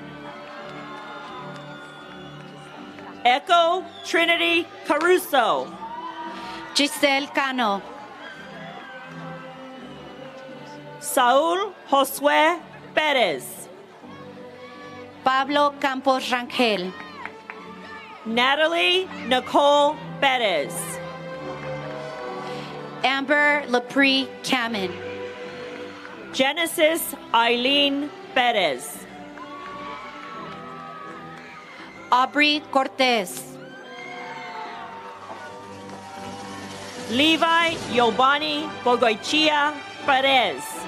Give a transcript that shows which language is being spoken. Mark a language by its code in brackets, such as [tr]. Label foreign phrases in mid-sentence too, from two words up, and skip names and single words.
[en] Echo Trinity Caruso. Giselle Cano. Saúl Josué Pérez. Pablo Campos Rangel. Natalie Nicole Perez. Amber Lepre Camin. Genesis Eileen Perez. Aubrey Cortez. Levi Giovanni Gogoichia Perez.